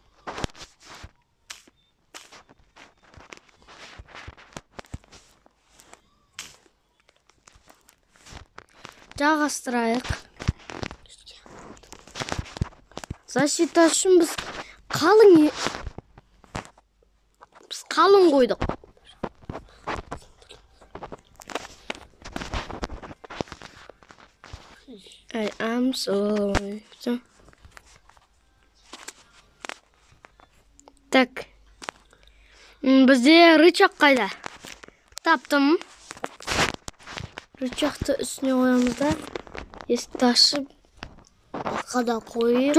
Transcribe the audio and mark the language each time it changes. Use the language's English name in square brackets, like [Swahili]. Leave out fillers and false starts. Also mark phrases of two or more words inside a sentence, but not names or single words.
[Kazakh] Жағастырайық. Защита үшін біз қалың қойдық. [English] I am sorry. [Kazakh] Так. Бізде рычаг қайда? Таптым. Рычагты үстіне қоямыз да, есікті ашып, арқада қойып.